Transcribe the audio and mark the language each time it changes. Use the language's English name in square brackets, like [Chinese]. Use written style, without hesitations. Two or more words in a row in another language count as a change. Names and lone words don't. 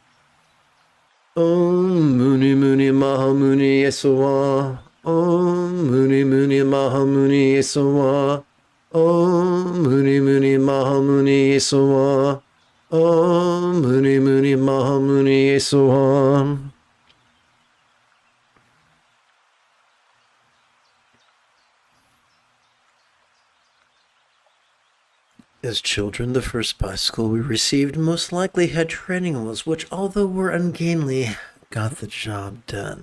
[Sanskrit] Om Muni Muni Maha Muni Yesoha. Om Muni Muni Maha Muni Yesoha. Om Muni Muni Maha Muni Yesoha. Om Muni Muni Maha Muni Yesoha. [English] As children, the first bicycle we received most likely had training wheels, which, although were ungainly, got the job done.